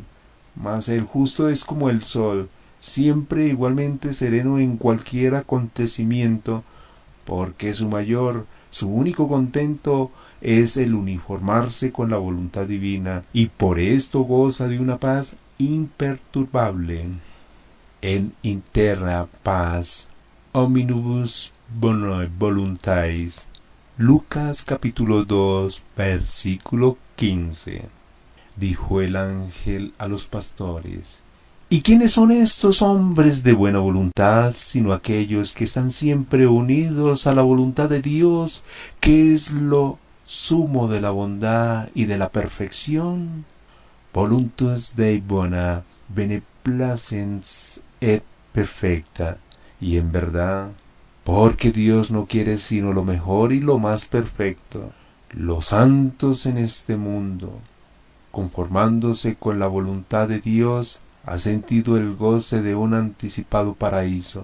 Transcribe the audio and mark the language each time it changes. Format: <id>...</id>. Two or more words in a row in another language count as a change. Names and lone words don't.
<es>Mas el justo es como el sol, siempre igualmente sereno en cualquier acontecimiento, porque su único contento es el uniformarse con la voluntad divina, y por esto goza de una paz imperturbable.</es> <la>En interra paz omnibus bonae voluntatis.</la> <es>Lucas capítulo 2 versículo 15. Dijo el ángel a los pastores: ¿y quiénes son estos hombres de buena voluntad, sino aquellos que están siempre unidos a la voluntad de Dios, que es lo sumo de la bondad y de la perfección?</es> <la>Voluntas Dei bona beneplacens et perfecta.</la> <es>Y en verdad, porque Dios no quiere sino lo mejor y lo más perfecto. Los santos en este mundo, conformándose con la voluntad de Dios, ha sentido el goce de un anticipado paraíso.</es>